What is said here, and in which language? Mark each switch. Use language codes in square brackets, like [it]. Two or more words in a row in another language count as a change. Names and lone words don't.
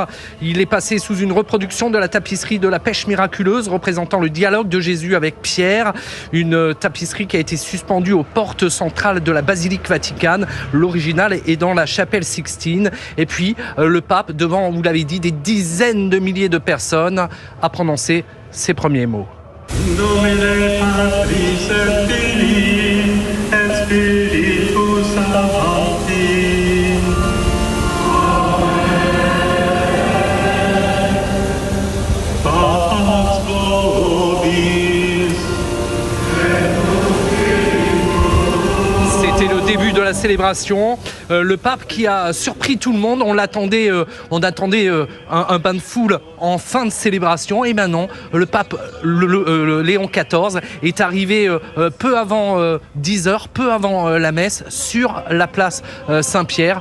[fr] Il est passé sous une reproduction de la tapisserie de la pêche miraculeuse représentant le dialogue de Jésus avec Pierre. Une tapisserie qui a été suspendue aux portes centrales de la basilique Vaticane. L'original est dans la chapelle Sixtine. Et puis le pape, devant, vous l'avez dit, des dizaines de milliers de personnes, a prononcé ses premiers mots. [la] Domine Patris et Filii et Spiritus Sancti. Pax vobis. [fr] C'était le début de la célébration. Le pape qui a surpris tout le monde. On attendait un bain de foule en fin de célébration. Et maintenant, le pape Léon XIV est arrivé peu avant 10h, peu avant la messe, sur la place Saint-Pierre.